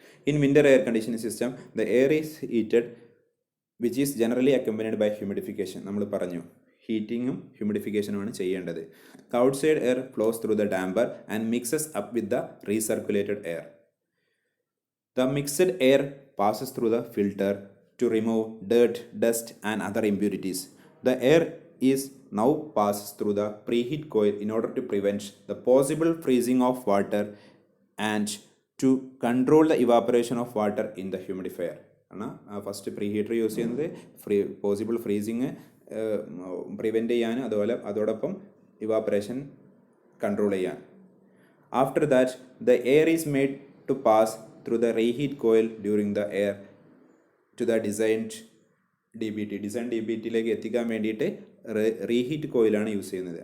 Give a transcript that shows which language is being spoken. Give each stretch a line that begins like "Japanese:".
English: In winter air conditioning system the air is heated which is generally accompanied by humidification.
Malayalam: നമ്മൾ പറഞ്ഞു ഹീറ്റിങ്ങും ഹ്യൂമിഡിഫിക്കേഷനുമാണ് ചെയ്യേണ്ടത്.
English: The outside air flows through the damper and mixes up with the recirculated air. The mixed air passes through the filter to remove dirt, dust and other impurities. The air is now passes through the preheat coil in order to prevent the possible freezing of water and to control the evaporation of water in the humidifier.
Malayalam: First pre heater use ചെയ്യുന്നത് possible freezing prevent ചെയ്യാൻ, അതോടൊപ്പം evaporation control ചെയ്യാൻ.
English: after that the air is made to pass through the reheat coil during the air to the designed
Malayalam: DBTയിലേക്ക് എത്തിക്കാൻ വേണ്ടിയിട്ട് reheat കോയിലാണ് use ചെയ്യുന്നത്.